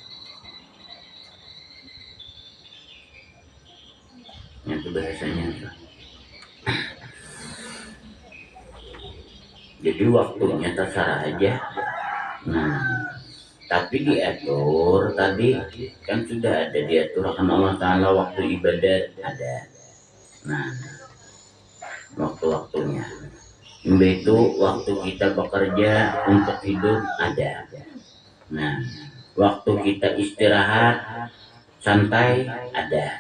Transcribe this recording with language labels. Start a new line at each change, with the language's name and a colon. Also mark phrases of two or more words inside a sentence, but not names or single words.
Indonesian: Itu bahasanya. Jadi waktunya terserah aja.
Banjar: Nah, tapi diatur tadi kan sudah ada diatur akan Allah Ta'ala waktu ibadat ada.
Indonesian: Nah, waktu-waktunya. Itu waktu kita bekerja untuk hidup ada. Nah, waktu kita istirahat santai ada.